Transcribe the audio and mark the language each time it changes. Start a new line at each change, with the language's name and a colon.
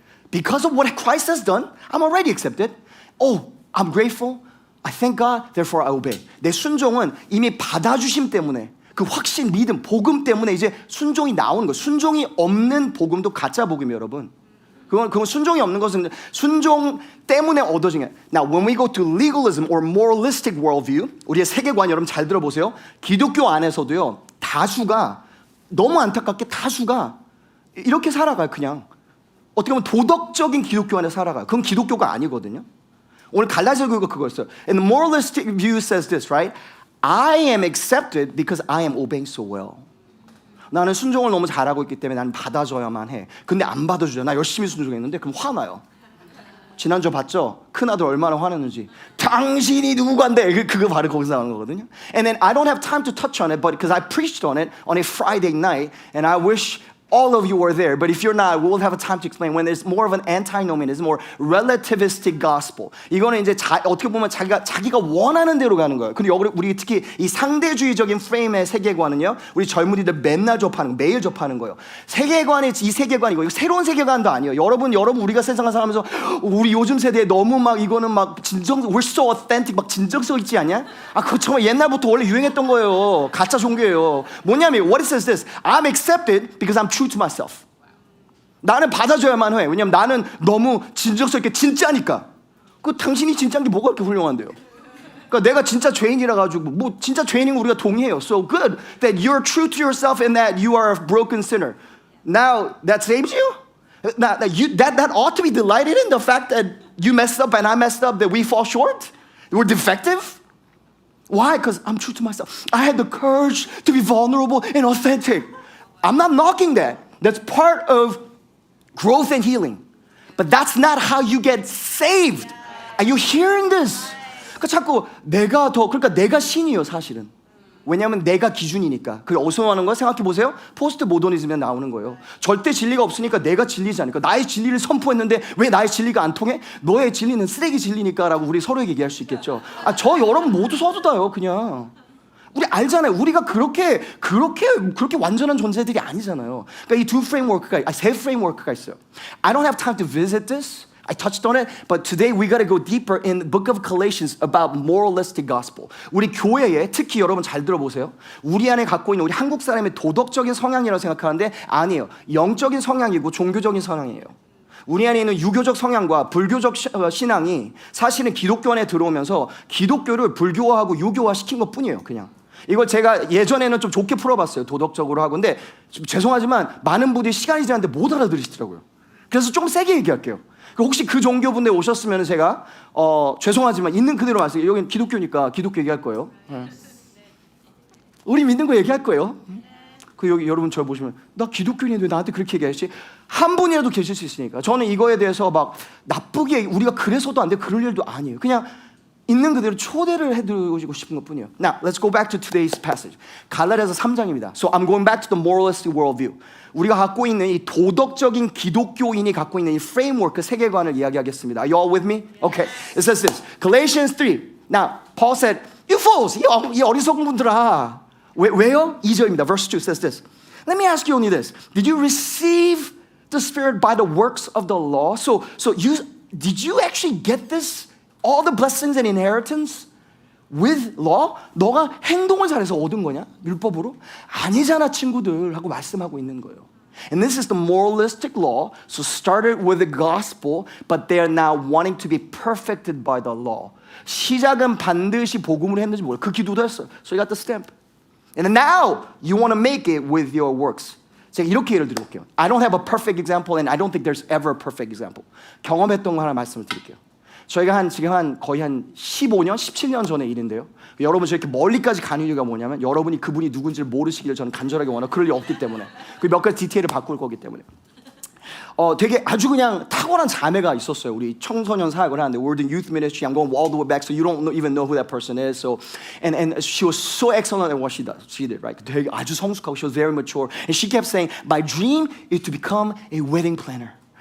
English: Because of what Christ has done, I'm already accepted. Oh, I'm grateful. I thank God, therefore I obey.
Korean: 내 순종은 이미 받아주심 때문에, 그 확신, 믿음, 복음 때문에 이제 순종이 나오는 거예요. 순종이 없는 복음도 가짜 복음이에요, 여러분. 그건 순종이 없는 것은 순종 때문에 얻어진 게.
English: Now, when we go to legalism or moralistic worldview,
Korean: 우리의 세계관 여러분 잘 들어보세요. 기독교 안에서도요, 다수가 너무 안타깝게 다수가 이렇게 살아가요. 그냥 어떻게 보면 도덕적인 기독교 안에 살아가요. 그건 기독교가 아니거든요. 오늘 갈라디아 교회가 그거였어요.
English: And the moralistic view says this, right? I am accepted because I am obeying so well.
Korean: 나는 순종을 너무 잘하고 있기 때문에 나는 받아줘야만 해. 근데 안 받아주잖아. 나 열심히 순종했는데 그럼 화나요. 지난주 봤죠? 큰아들 얼마나 화냈는지. 당신이 누구간데? 그거 바로 거기서 나오는 거거든요.
English: And then I don't have time to touch on it, but because I preached on it on a Friday night, and I wish all of you were there, but if you're not, we'll have a time to explain. When there's more of an antinomianism, more relativistic gospel.
Korean: 이거는 이제 어떻게 보면 자기가 원하는 대로 가는 거예요. 근데 우리 특히 이 상대주의적인 프레임의 세계관은요, 우리 젊은이들 맨날 접하는 거, 매일 접하는 거예요. 세계관이 이 세계관이고, 이거 새로운 세계관도 아니에요. 여러분 우리가 세상을 살면서 우리 요즘 세대에 너무 막 이거는 막
English: we're so authentic,
Korean: 막 진정성 있지 않냐? 그거 정말 옛날부터 원래 유행했던 거예요. 가짜 종교예요. 뭐냐면
English: what it says this: I'm accepted because I'm true to myself.
Korean: 나는 받아줘야만 해. 왜냐면 나는 너무 진정성 있게 진짜니까. 당신이 진짜인 게 뭐가 그렇게 훌륭한데요? 그러니까 내가 진짜 죄인이라 가지고 뭐 진짜 죄인인 거 우리가 동의해요.
English: So good that you're true to yourself and that you are a broken sinner. Now that saves you. That ought to be delighted in the fact that you messed up and I messed up, that we fall short. We're defective. Why? Because I'm true to myself. I had the courage to be vulnerable and authentic. I'm not knocking that. That's part of growth and healing. But that's not how you get saved. Are you hearing this?
Korean: 그러니까 자꾸 그러니까 내가 신이에요, 사실은. 왜냐하면 내가 기준이니까. 그 어디서 하는 거 생각해 보세요. 포스트 모더니즘에 나오는 거예요. 절대 진리가 없으니까 내가 진리지 않을까. 나의 진리를 선포했는데 왜 나의 진리가 안 통해? 너의 진리는 쓰레기 진리니까라고 우리 서로에게 얘기할 수 있겠죠. 저 여러분 모두 서두다요, 그냥. 우리 알잖아요. 우리가 그렇게 완전한 존재들이 아니잖아요. 그러니까 이 세 프레임워크가 있어요.
English: I don't have time to visit this. I touched on it, but today we got to go deeper in the book of Galatians about moralistic gospel.
Korean: 우리 교회에 특히 여러분 잘 들어보세요. 우리 안에 갖고 있는 우리 한국 사람의 도덕적인 성향이라고 생각하는데 아니에요. 영적인 성향이고 종교적인 성향이에요. 우리 안에 있는 유교적 성향과 불교적 신앙이 사실은 기독교 안에 들어오면서 기독교를 불교화하고 유교화 시킨 것뿐이에요, 그냥. 이걸 제가 예전에는 좀 좋게 풀어봤어요. 도덕적으로 하고. 근데 죄송하지만 많은 분들이 시간이 지났는데 못 알아들으시더라고요. 그래서 조금 세게 얘기할게요. 혹시 그 종교분들 오셨으면 제가 죄송하지만 있는 그대로 말씀드릴게요. 여기는 기독교니까 기독교 얘기할 거예요. 우리 믿는 거 얘기할 거예요. 여기 여러분 저 보시면 나 기독교인인데 왜 나한테 그렇게 얘기하지? 한 분이라도 계실 수 있으니까. 저는 이거에 대해서 막 나쁘게 우리가 그래서도 안 돼 그럴 일도 아니에요. 그냥 있는 그대로 초대를 해드리고 싶은 것뿐이에요.
English: Now, let's go back to today's passage.
Korean: 갈라디아서 3장입니다.
English: So I'm going back to the moralistic worldview.
Korean: 우리가 갖고 있는 이 도덕적인 기독교인이 갖고 있는 이 프레임워크, 세계관을 이야기하겠습니다.
English: Are you all with me? Okay. It says this. Galatians 3. Now, Paul said, you fools,
Korean: 이 어리석은 분들아. 왜요? 2절입니다.
English: Verse 2 says this. Let me ask you only this. Did you receive the Spirit by the works of the law? Did you actually get this? All the blessings and inheritance with law?
Korean: 너가 행동을 잘해서 얻은 거냐? 율법으로? 아니잖아 친구들 하고 말씀하고 있는 거예요.
English: And this is the moralistic law. So started with the gospel, but they are now wanting to be perfected by the law.
Korean: 시작은 반드시 복음으로 했는지 몰라요. 그 기도도 했어요.
English: So you got the stamp. And now you want to make it with your works.
Korean: 제가 이렇게 예를 들어볼게요.
English: I don't have a perfect example and I don't think there's ever a perfect example.
Korean: 경험했던 거 하나 말씀을 드릴게요. 저희가 지금 거의 한 15년, 17년 전의 일인데요. 여러분 저렇게 멀리까지 간 이유가 뭐냐면 여러분이 그분이 누군지를 모르시기를 저는 간절하게 원하고 그럴 리 없기 때문에 그 몇 가지 디테일을 바꿀 거기 때문에 되게 아주 그냥 탁월한 자매가 있었어요. 우리 청소년 사역을 하는데
English: we're in youth ministry. I'm going all the way back, so you don't even know who that person is. So and she was so excellent at what she did, right?
Korean: 되게 아주 성숙하고
English: she was very mature, and she kept saying, "My dream is to become a wedding planner."